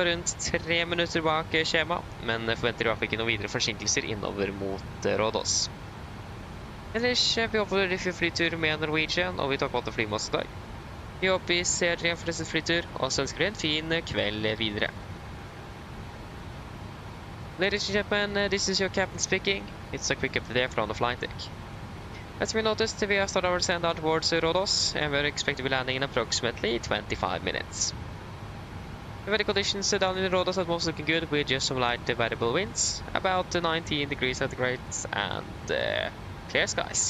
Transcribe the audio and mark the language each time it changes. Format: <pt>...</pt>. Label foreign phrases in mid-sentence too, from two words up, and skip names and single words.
<no>rundt 3 minutter bak skjema, men forventer i hvert fall ikke noen videre forsinkelser innover mot Rhodes. Ellers, vi håper dere får flytur med Norwegian, og vi tar på at fly med oss i dag. Vi håper vi ser dere for neste flytur, og så ønsker vi en fin kveld videre.</no> <en>Ladies and gentlemen, this is your captain speaking. It's a quick update from the flight deck. As we noticed, we have started our descent down towards Rhodes, and we're expected to be landing in approximately 25 minutes. The weather conditions down in Rhodes are most looking good, with just some light variable winds, about 19 degrees centigrade, and clear skies.</en>